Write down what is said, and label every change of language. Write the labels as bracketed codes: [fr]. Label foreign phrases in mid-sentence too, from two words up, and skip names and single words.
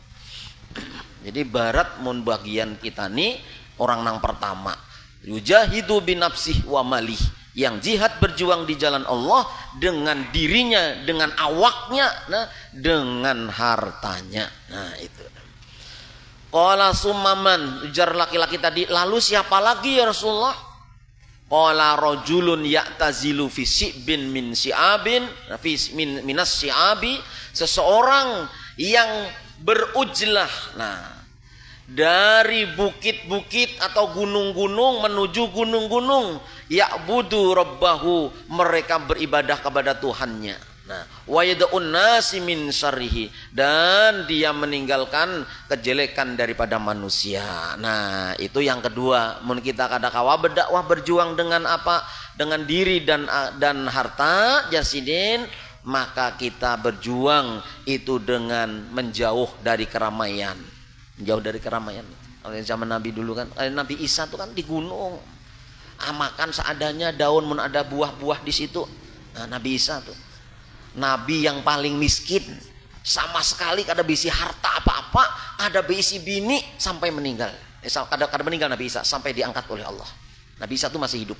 [id] Jadi barat mun bagian kita nih orang nang pertama [ar] يجاهد بنفسه وماله, [id] yang jihad berjuang di jalan Allah dengan dirinya, dengan awaknya, nah, dengan hartanya. Nah itu. [ar] قال ثم من, [id] ujar laki-laki tadi, lalu siapa lagi ya Rasulullah? [ar] قال رجل يعتزل في شعب من الشعاب، من الشعاب, [id] seseorang yang berujlah. Nah, dari bukit-bukit atau gunung-gunung menuju gunung-gunung, [ar] يعبد ربه, [id] mereka beribadah kepada Tuhannya. Nah, [ar] ويدع الناس من شره, [id] dan dia meninggalkan kejelekan daripada manusia. Nah, itu yang kedua. [bjn] Mun kita kada kawa berdakwah berjuang dengan apa? Dengan diri dan harta jasidin, maka kita berjuang itu dengan menjauh dari keramaian. [id] Jauh dari keramaian. Kalau zaman Nabi dulu kan, Nabi Isa tuh kan di gunung, makan seadanya, daun mun ada buah-buah di situ. [bjn] Nah, Nabi Isa tuh Nabi yang paling miskin, sama sekali kada bisi harta apa-apa, kada bisi bini sampai meninggal. [id] Kada meninggal Nabi Isa sampai diangkat oleh Allah. Nabi Isa tuh masih hidup.